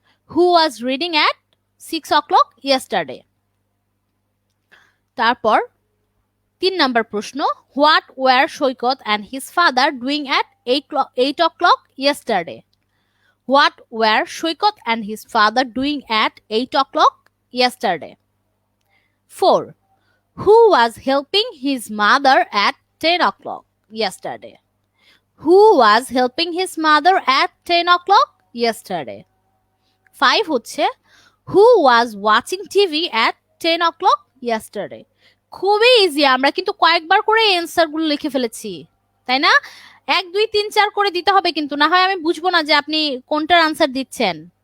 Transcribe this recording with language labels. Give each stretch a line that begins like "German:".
English: Who was reading at 6 o'clock yesterday?
Bangla: তারপর 3 number প্রশ্ন,
English: What were Saikat and his father doing at 8 o'clock yesterday? What were Saikat and his father doing at 8 o'clock yesterday? 4. Who was helping his mother at 10 o'clock yesterday? Who was helping his mother at 10 o'clock yesterday?
Bangla: 5 হচ্ছে
English: who was watching TV at 10 o'clock yesterday?
Bangla: খুবই easy, আমরা কিন্তু কয়েকবার করে answer গুলো লিখে ফেলেছি। তাই না? 1 2 3 4 করে দিতে হবে, কিন্তু না হয় আমি বুঝবো না যে আপনি কোনটার আনসার দিচ্ছেন।